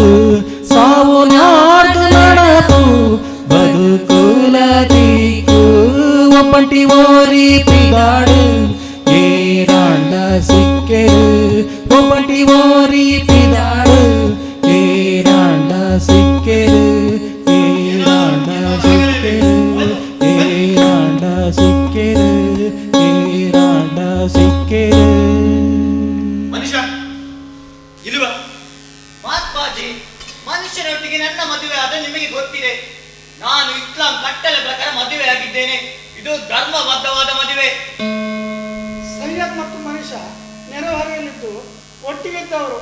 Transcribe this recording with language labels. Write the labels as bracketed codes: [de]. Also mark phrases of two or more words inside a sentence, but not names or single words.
[tcy] ಸಾವು ನಾಡ್ದು ನಡಪು ಬದುಕುಲ ತಿಕ್ಕು, ಒಪ್ಪಂಟಿ ಓರಿ ಪಿದಾಡು ಏರಾಂಡ ಸಿಕ್ಕೆರು, ಒಪ್ಪಂಟಿ ಓರಿ ಪಿದಾಡು ಏರಾಂಡ ಸಿಕ್ಕೆರು, ಏರಾಂಡ ಸಿಕ್ಕೆರು, ಏರಾಂಡ ಸಿಕ್ಕೆರು, ಏರಾಂಡ ಸಿಕ್ಕೆರು. [kn] ಮನುಷ್ಯ ಇಲ್ವ ಮಹಾತ್ಮಾಜಿ, ಮನುಷ್ಯರೊಟ್ಟಿಗೆ ನನ್ನ ಮದುವೆ ಆದ ನಿಮಗೆ ಗೊತ್ತಿದೆ. ನಾನು ಇಸ್ಲಾಂ ಕಟ್ಟಳೆ ಪ್ರಕಾರ ಮದುವೆ ಆಗಿದ್ದೇನೆ. ಇದು ಧರ್ಮಬದ್ಧವಾದ ಮದುವೆ. ಸೈಯದ್ ಮತ್ತು ಮನುಷ್ಯ ನೆರೆಹೊರೆಯಲ್ಲಿದ್ದು ಒಟ್ಟಿಗಿದ್ದವರು.